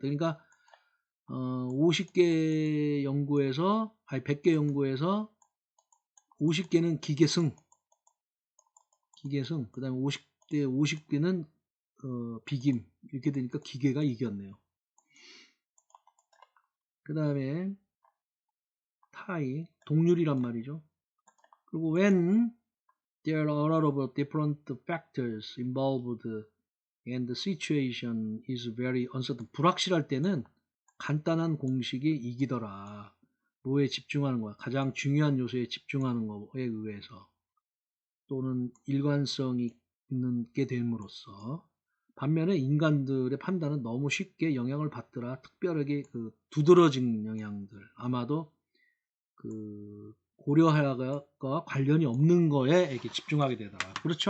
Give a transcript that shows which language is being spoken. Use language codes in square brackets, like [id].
[ko] 그러니까 50개 연구에서 100개 연구에서 50개는 기계승 그 다음에 50대 50개는 비김 이렇게 되니까 기계가 이겼네요. 그 다음에 타이 동률이란 말이죠. [en] 그리고 when there are a lot of different factors involved and the situation is very uncertain [ko] 불확실할 때는 간단한 공식이 이기더라. 뭐에 집중하는 거야? 가장 중요한 요소에 집중하는 거에 의해서 또는 일관성이 있게 됨으로써 반면에 인간들의 판단은 너무 쉽게 영향을 받더라. 특별하게 그 두드러진 영향들 아마도 그 고려하여가 관련이 없는 거에 이렇게 집중하게 되더라. 그렇죠.